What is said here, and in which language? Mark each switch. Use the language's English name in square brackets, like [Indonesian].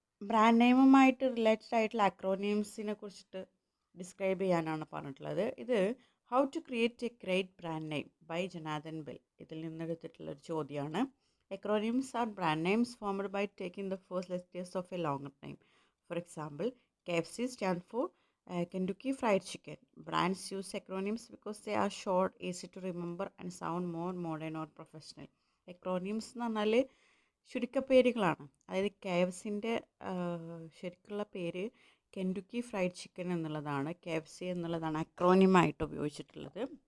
[Malayalam] Brand നെയിമുമായിട്ട് related ആയിട്ടുള്ള അക്രോണിംസിനെ കുറിച്ചിട്ട് describe ചെയ്യാനാണ് പറഞ്ഞിട്ടുള്ളത്. ഇത് how to create A great brand name by Janardan bell, ഇതിൽ നിന്നെടുത്തിട്ടുള്ളൊരു ചോദ്യമാണ്. [English] Acronyms are brand names formed by taking the first letters of a longer name. For example, KFC stand for Kentucky Fried Chicken. Brands use acronyms because they are short, easy to remember, and sound more modern or professional. [Malayalam] Acronyms എന്ന് പറഞ്ഞാൽ ചുരുക്കപ്പേരുകളാണ്. അതായത് KFCൻ്റെ ശരിക്കുള്ള പേര് കെൻറ്റുക്കി fried chicken എന്നുള്ളതാണ്. KFC എന്നുള്ളതാണ് അക്രോണിമായിട്ട് ഉപയോഗിച്ചിട്ടുള്ളത്.